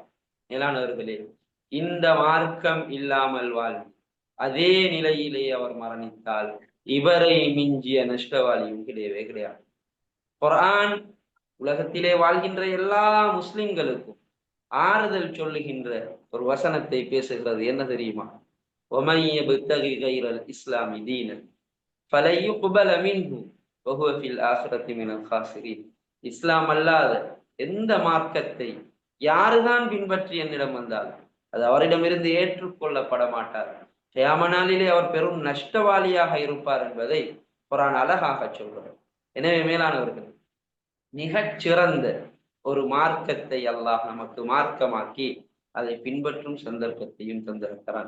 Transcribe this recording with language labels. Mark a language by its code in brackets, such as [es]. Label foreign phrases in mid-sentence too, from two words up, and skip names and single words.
[ta] மேலானவர்களே, இந்த மார்க்கம் இல்லாமல் வாழ் அதே நிலையிலே அவர் மரணித்தால் இவரை மிஞ்சிய நஷ்டவாளியும் கிடையவே கிடையாது. குர்ஆன் உலகத்திலே வாழ்கின்ற எல்லா முஸ்லிம்களுக்கும் ஆறுதல் சொல்லுகின்ற ஒரு வசனத்தை பேசுகிறது. என்ன தெரியுமா? [ar] وَمَنْ يَبْتَغِ غَيْرَ الْإِسْلَامِ دِينًا فَلَنْ يُقْبَلَ مِنْهُ وَهُوَ فِي الْآخِرَةِ مِنَ الْخَاسِرِينَ. [ta] இஸ்லாம் அல்லாத எந்த மார்க்கத்தை யாருதான் பின்பற்றி என்னிடம் வந்தால் அது அவரிடமிருந்து ஏற்றுக்கொள்ளப்பட மாட்டார். கியாம நாளிலே அவர் பெரும் நஷ்டவாளியாக இருப்பார் என்பதை குர்ஆன் அழகாக சொல்கிறார். எனவே மேலானவர்கள், மிகச் சிறந்த ஒரு மார்க்கத்தை அல்லாஹ் நமக்கு மார்க்கமாக்கி அதை பின்பற்றும் சந்தர்ப்பத்தையும் தந்திருக்கிறான்.